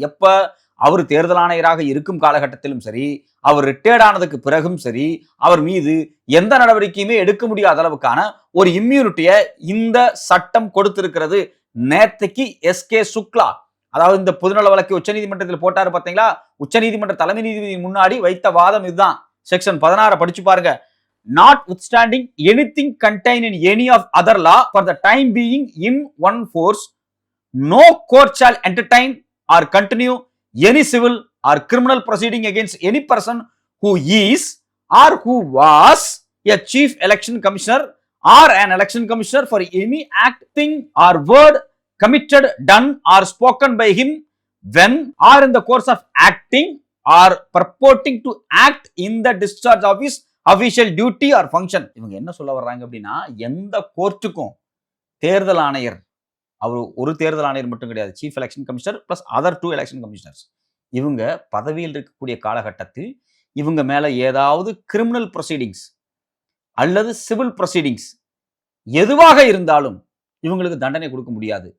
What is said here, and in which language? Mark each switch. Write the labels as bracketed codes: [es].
[ta] எப்ப அவர் தேர்தல் ஆணையராக இருக்கும் காலகட்டத்திலும் சரி, அவர் ரிட்டையர்ட் ஆனதுக்கு பிறகும் சரி, அவர் மீது எந்த நடவடிக்கையுமே எடுக்க முடியாத அளவுக்கான ஒரு இம்யூனிட்டியை இந்த சட்டம் கொடுத்திருக்கிறது. நேத்தைக்கு எஸ்கே சுக்லா, அதாவது இந்த பொதுநல வழக்கு உச்சநீதிமன்றத்தில் போட்டாரு பாத்தீங்களா, உச்சநீதிமன்ற தலைமை நீதிபதி முன்னாடி வைத்த வாதம் இதுதான். செக்ஷன் 16 படிச்சு பாருங்க. [en] Notwithstanding anything contained in any of other law for the time being in one force, no court shall entertain or continue any civil or criminal proceeding against any person who is or who was a chief election commissioner or an election commissioner for any act, thing or word committed, done or spoken by him when or in the course of acting or purporting to act in the discharge of his official duty or function. [ta] இவங்க என்ன சொல்ல வர்றாங்க அப்படின்னா, எந்த கோர்ட்டுக்கும் தேர்தல் ஆணையர், அவர் ஒரு தேர்தல் ஆணையர் மட்டும் கிடையாது, [en] chief election commissioner plus other 2 election commissioners, [ta] இவங்க பதவியில் இருக்கக்கூடிய காலகட்டத்தில் இவங்க மேல ஏதாவது கிரிமினல் ப்ரொசீடிங்ஸ் அல்லது சிவில் ப்ரொசீடிங்ஸ் எதுவாக இருந்தாலும் இவங்களுக்கு தண்டனை கொடுக்க முடியாது.